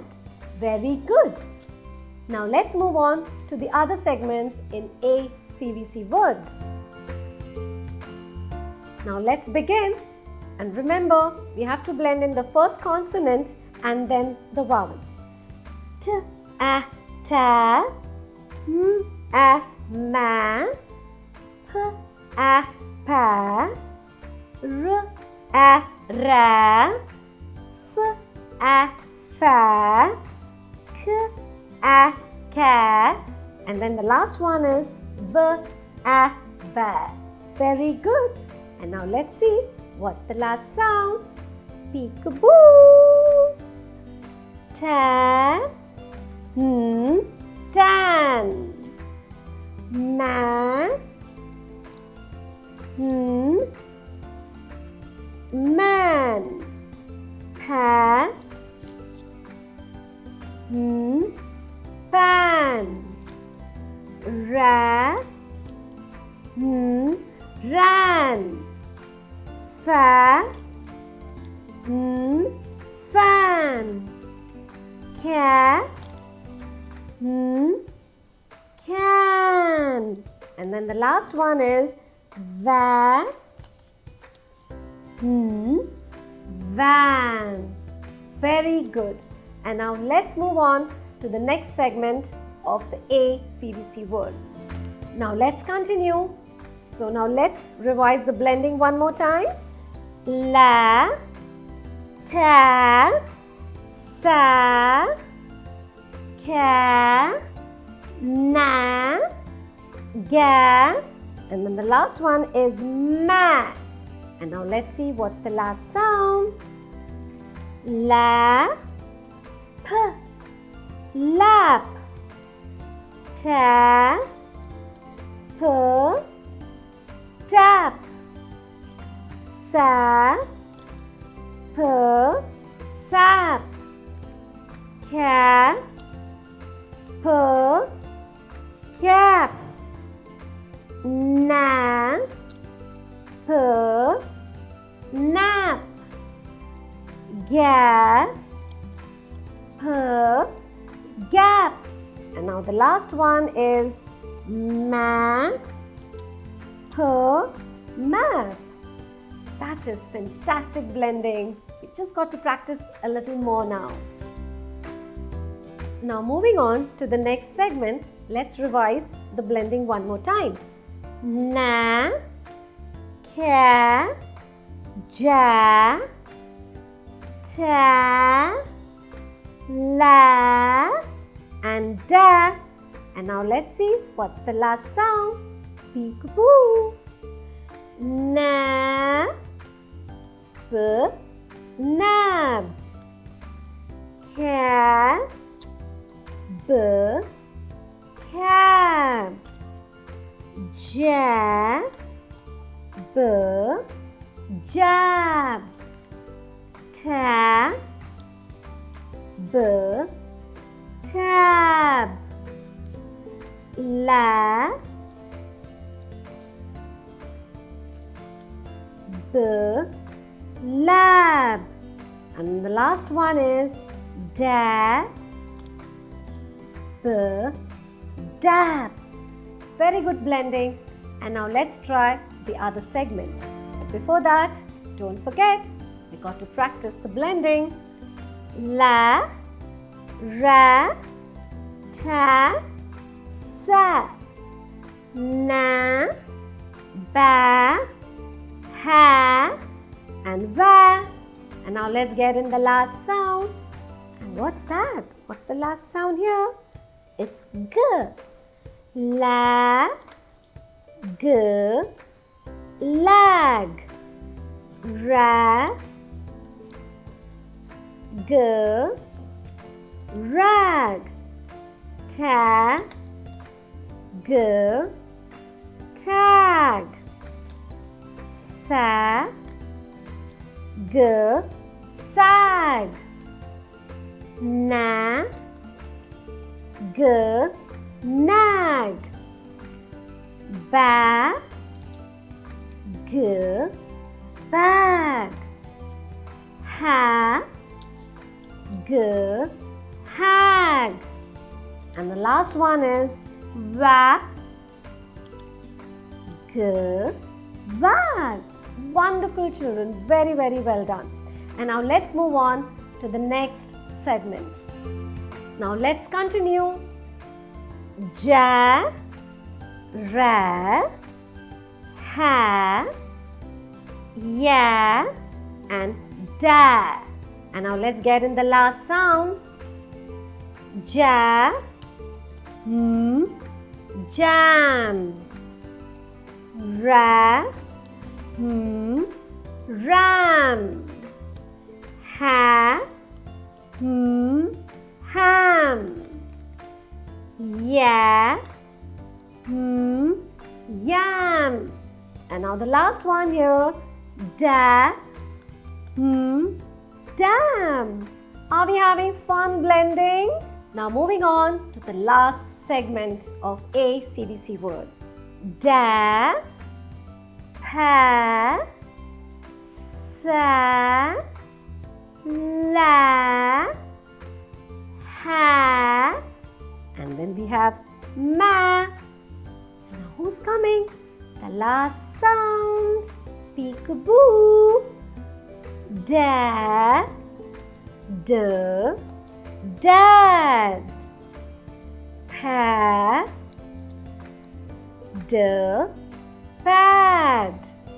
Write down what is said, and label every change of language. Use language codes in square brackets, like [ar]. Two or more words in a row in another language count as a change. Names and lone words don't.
[en] Very good. Now let's move on to the other segments in A CVC words. Now let's begin. And remember, we have to blend in the first consonant and then the vowel. T, a, ta, m, a, ma, p, a, pa, r, a, ra, f, a, fa, k, a, ka, and then the last one is b, a, ba. Very good. And now let's see what's the last sound. Peekaboo. Ta, tan. Ma, man. Pa, pan. Ra, ran. Fa, fan. Ca, can. And then the last one is va, van. Very good. And now let's move on to the next segment of the A CVC words. Now let's continue So now let's revise the blending one more time. La, ta, sa, ka, na, ga, and then the last one is ma. And now let's see what's the last sound. La, p, lap, ta, p, tap, sa, p, sap, ca, p, cap, na, p, nap, ga, p, gap. And now the last one is ma, p, map. That is fantastic blending. We just got to practice a little more now. Now moving on to the next segment, let's revise the blending one more time. Na, ka, ja, ta, la, and da. And now let's see what's the last sound. Peekaboo. Na, b, nab, ca, b, cab, ja, b, jab, ta, b, tab, la, b, lab, and the last one is da, b, dab. Very good blending. And now let's try the other segment. But before that, don't forget, we got to practice the blending. La, ra, ta, sa, na, ba, ha, and va. And now let's get in the last sound. And what's that? What's the last sound here? It's g. La, g, lag. Ra, g, rag. Ta, g, tag. Sa, g, sag. Na, g, nag. Ba, g, bag. Ha, g, hag. And the last one is va, g, vag. Wonderful children, very well done. And now let's move on to the next segment. Now let's continue. Ja, ra, ha, ya, and da. And now let's get in the last sound. Ja, jam. Ra, ram. Ha, ham. Ya, yam. And now the last one here. Da, dam. Are we having fun blending? Now moving on to the last segment of a CVC word. Da, pa, sa, la, ha, and then we have ma. Now who's coming? The last sound. Peekaboo. Da, d, dad. Pa, d, pad.